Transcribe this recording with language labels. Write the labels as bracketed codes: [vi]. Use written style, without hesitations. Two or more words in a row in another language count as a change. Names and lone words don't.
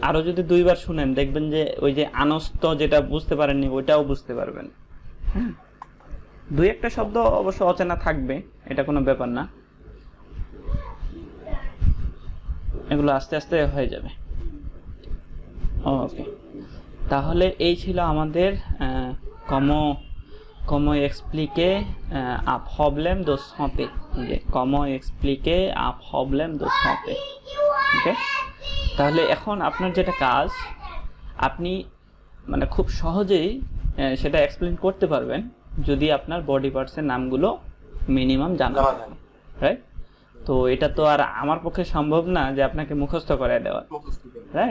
[bn] আরো যদি 2 বার শুনেন দেখবেন যে ওই যে আনস্ত যেটা বুঝতে পারেননি ওইটাও বুঝতে পারবেন। 2-1টা শব্দ অবশ্য অচেনা থাকবে, এটা কোনো ব্যাপার না, এগুলো আস্তে আস্তে হয়ে যাবে। ওকে, তাহলে এই ছিল আমাদের [fr] comment expliquer un problème de santé, comment expliquer un problème de santé। [bn] ওকে, তাহলে এখন আপনার যেটা কাজ, আপনি মানে খুব সহজেই সেটা এক্সপ্লেইন করতে পারবেন যদি আপনার [en] body parts [bn] নামগুলো মিনিমাম জানা থাকে, রাইট? তো এটা তো আর আমার পক্ষে সম্ভব না যে আপনাকে মুখস্থ করায় দেওয়া, রাইট?